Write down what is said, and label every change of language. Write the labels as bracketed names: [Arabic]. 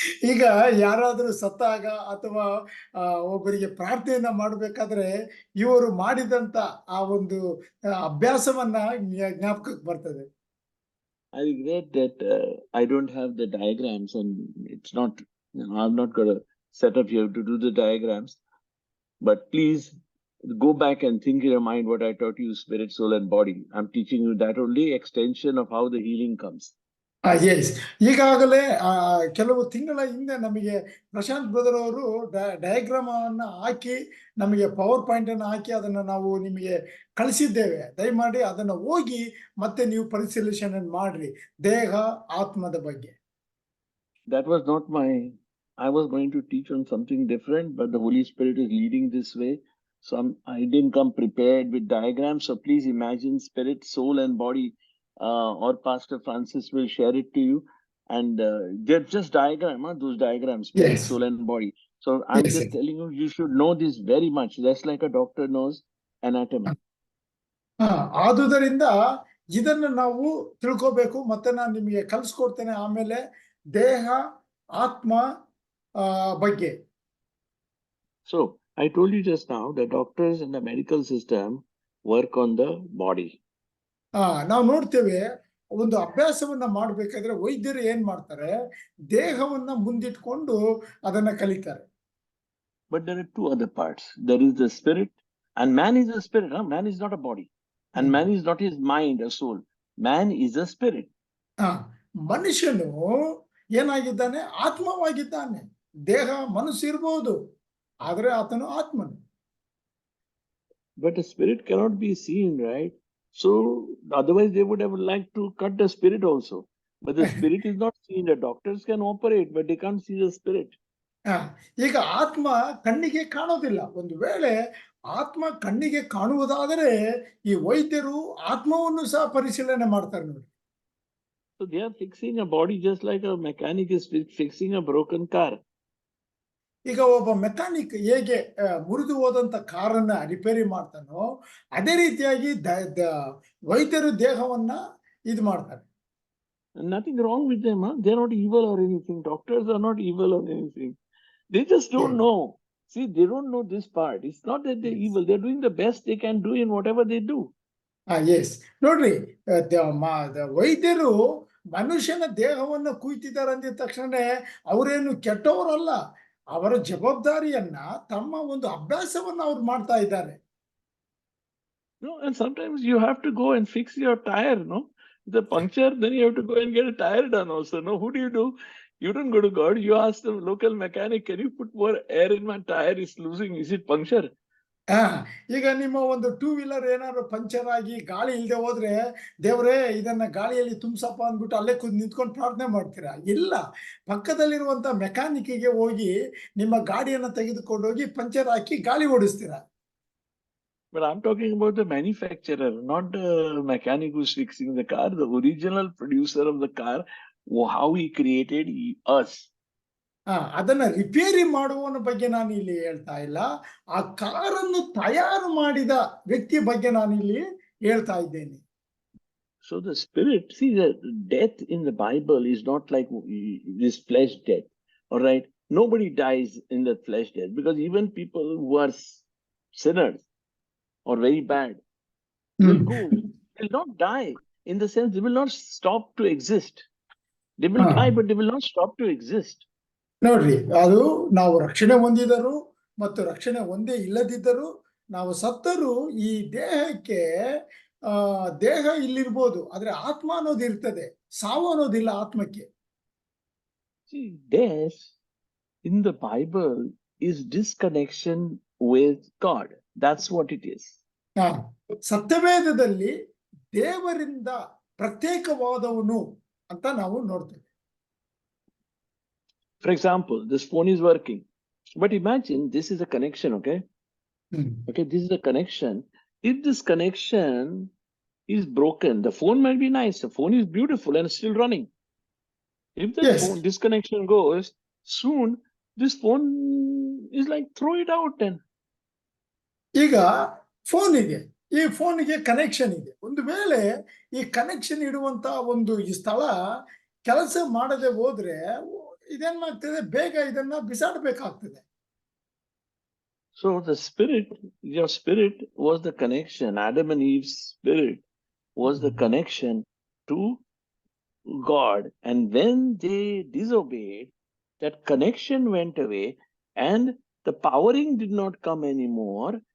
[Kannada] ಈಗ ಯಾರಾದ್ರೂ ಸತ್ತಾಗ ಅಥವಾ ಒಬ್ಬರಿಗೆ ಪ್ರಾರ್ಥನೆಯನ್ನ ಮಾಡ್ಬೇಕಾದ್ರೆ ಇವರು ಮಾಡಿದಂತ ಆ ಒಂದು ಅಭ್ಯಾಸವನ್ನ ಜ್ಞಾಪಕಕ್ಕೆ ಬರ್ತದೆ. [English] I regret that I don't have the diagrams, and it's not, I'm not gonna set up here to do the diagrams, but please go back and think in your mind what I taught you, spirit, soul, and body. I'm teaching you that only extension of how the healing comes. [Kannada] S, ಈಗಾಗಲೇ ಕೆಲವು ತಿಂಗಳ ಹಿಂದೆ ನಮಗೆ Prashant brother ಅವರು diagram ಅನ್ನ ಹಾಕಿ ನಮಗೆ power point ಅನ್ನು ಹಾಕಿ ಅದನ್ನ ನಾವು ನಿಮಗೆ ಕಳಿಸಿದ್ದೇವೆ. ದಯಮಾಡಿ ಅದನ್ನ ಹೋಗಿ ಮತ್ತೆ ನೀವು ಪರಿಶೀಲನೆ ಮಾಡ್ರಿ, ದೇಹ ಆತ್ಮದ ಬಗ್ಗೆ. [English] That was not I was going to teach on something different, but the Holy Spirit is leading this way. So I didn't come prepared with diagrams. So please imagine spirit, soul, and body. Or Pastor Francis will share it to you, and they're just those diagrams, spirit, Yes. soul, and body. So I'm Yes, just sir. telling you, you should know this very much. That's like a doctor knows anatomy. [Kannada] ಆದುದರಿಂದ ಇದನ್ನ ನಾವು ತಿಳ್ಕೋಬೇಕು. ಮತ್ತೆ ನಾನು ನಿಮಗೆ ಕಲಿಸ್ಕೊಡ್ತೇನೆ ಆಮೇಲೆ ದೇಹ ಆತ್ಮ ಬಗ್ಗೆ. [English] So I told you just now, the doctors in the medical system work on the body. [Kannada] ನಾವು ನೋಡ್ತೇವೆ, ಒಂದು ಅಭ್ಯಾಸವನ್ನ ಮಾಡ್ಬೇಕಾದ್ರೆ ವೈದ್ಯರು ಏನ್ ಮಾಡ್ತಾರೆ, ದೇಹವನ್ನ ಮುಂದಿಟ್ಕೊಂಡು ಅದನ್ನ ಕಲಿತಾರೆ. [English] But there are two other parts. There is the spirit, and man is a spirit. Huh? Man is not a body, and man is not his mind or soul. Man is a spirit. [Kannada] ಮನುಷ್ಯನು ಏನಾಗಿದ್ದಾನೆ, ಆತ್ಮವಾಗಿದ್ದಾನೆ. ದೇಹ ಮನಸ್ಸು ಇರಬಹುದು, ಆದ್ರೆ ಆತನು ಆತ್ಮನು. [English] But the spirit cannot be seen, right? So otherwise they would have liked to cut the spirit also. But the spirit is not seen. The doctors can operate, but they can't see the spirit. [Kannada] ಈಗ ಆತ್ಮ ಕಣ್ಣಿಗೆ ಕಾಣೋದಿಲ್ಲ. ಒಂದು ವೇಳೆ ಆತ್ಮ ಕಣ್ಣಿಗೆ ಕಾಣುವುದಾದರೆ ಈ ವೈದ್ಯರು ಆತ್ಮವನ್ನು ಸಹ ಪರಿಶೀಲನೆ ಮಾಡ್ತಾರೆ ನೋಡಿ. [English] So they are fixing a body just like a mechanic is fixing a broken car. [Kannada] ಈಗ ಒಬ್ಬ ಮೆಕ್ಯಾನಿಕ್ ಹೇಗೆ ಮುರಿದು ಹೋದಂತ ಕಾರನ್ನ ರಿಪೇರಿ ಮಾಡ್ತಾನೋ ಅದೇ ರೀತಿಯಾಗಿ ವೈದ್ಯರು ದೇಹವನ್ನ ಇದು ಮಾಡ್ತಾರೆ. [English] Nothing wrong with them, huh? They're not evil or anything. Doctors are not evil or anything. They just don't know. See, they don't know this part. It's not that they're evil. They're doing the best they can do in whatever they do. [Kannada] S, ನೋಡ್ರಿ, ವೈದ್ಯರು ಮನುಷ್ಯನ ದೇಹವನ್ನು ಕುಯ್ತಿದ್ದಾರೆ ಅಂದಿದ ತಕ್ಷಣ ಅವರೇನು ಕೆಟ್ಟವರಲ್ಲ. ಅವರ ಜವಾಬ್ದಾರಿಯನ್ನ ತಮ್ಮ ಒಂದು ಅಭ್ಯಾಸವನ್ನ ಅವ್ರು ಮಾಡ್ತಾ ಇದ್ದಾರೆ. [English] No, and sometimes you have to go and fix your tire, no? The puncture, then you have to go and get a tire done also. No, who do? You don't go to God. You ask the local mechanic, can you put more air in my tire? It's losing. Is it puncture? [Kannada] ಈಗ ನಿಮ್ಮ ಒಂದು 2 wheeler ಏನಾದ್ರು puncture ಆಗಿ ಗಾಳಿ ಇಲ್ಲದೆ ಹೋದ್ರೆ, ದೇವ್ರೇ ಇದನ್ನ ಗಾಳಿಯಲ್ಲಿ ತುಂಬಿಸಪ್ಪ ಅಂದ್ಬಿಟ್ಟು ಅಲ್ಲೇ ನಿಂತ್ಕೊಂಡು ಪ್ರಾರ್ಥನೆ ಮಾಡ್ತೀರಾ? ಇಲ್ಲ, ಪಕ್ಕದಲ್ಲಿರುವಂತ ಮೆಕ್ಯಾನಿಕ್ಗೆ ಹೋಗಿ ನಿಮ್ಮ ಗಾಡಿಯನ್ನ ತೆಗೆದುಕೊಂಡು ಹೋಗಿ ಪಂಚರ್ ಹಾಕಿ ಗಾಳಿ ಓಡಿಸ್ತೀರಾ. [English] But I'm talking about the manufacturer, not the mechanic who's fixing the car, the original producer of the car, how he created us. [Kannada] ಅದನ್ನ ರಿಪೇರಿ ಮಾಡುವವನ ಬಗ್ಗೆ ನಾನು ಇಲ್ಲಿ ಹೇಳ್ತಾ ಇಲ್ಲ, ಆ ಕಾರನ್ನು ತಯಾರು ಮಾಡಿದ ವ್ಯಕ್ತಿಯ ಬಗ್ಗೆ ನಾನು ಇಲ್ಲಿ ಹೇಳ್ತಾ ಇದ್ದೇನೆ. [English] So the spirit, see, the death in the Bible is not like this flesh death. All right, nobody dies in the flesh death, because even people who are sinners or very bad will not die, in the sense they will not stop to exist. They will die, but they will not stop to exist. [Kannada] ನೋಡ್ರಿ, ಅದು ನಾವು ರಕ್ಷಣೆ ಹೊಂದಿದರು ಮತ್ತು ರಕ್ಷಣೆ ಹೊಂದೇ ಇಲ್ಲದಿದ್ದರು, ನಾವು ಸತ್ತರು ಈ ದೇಹಕ್ಕೆ ದೇಹ ಇಲ್ಲಿರ್ಬೋದು, ಆದ್ರೆ ಆತ್ಮ ಅನ್ನೋದು ಇರ್ತದೆ. ಸಾವು ಅನ್ನೋದಿಲ್ಲ ಆತ್ಮಕ್ಕೆ. [English] See, death in the Bible is disconnection with God. That's what it is. [Kannada] ಆ, ಸತ್ಯವೇದದಲ್ಲಿ ದೇವರಿಂದ ಪ್ರತ್ಯೇಕವಾದವನು ಅಂತ ನಾವು ನೋಡ್ತೇವೆ. [English] For example, this phone is working, but imagine this is a connection, okay? Okay, this is a connection. If this connection is broken, the phone might be nice, the phone is beautiful and still running. If the Yes. phone, this connection goes, soon this phone is like, throw it out then. [Kannada] ಈಗ phone ಇದೆ, ಈ ಫೋನ್ಗೆ connection ಇದೆ. ಒಂದು ವೇಳೆ ಈ connection ಇಡುವಂತ ಒಂದು ಈ ಸ್ಥಳ ಕೆಲಸ ಮಾಡದೆ ಹೋದ್ರೆ ಇದೇನ್ ಮಾಡ್ತದೆ, ಬೇಗ ಇದನ್ನ ಬಿಸಾಡಬೇಕಾಗ್ತದೆ. [English] So the spirit, your spirit was the connection. Adam and Eve's spirit was the connection to God. And when they disobeyed, that connection went away and the powering did not come anymore.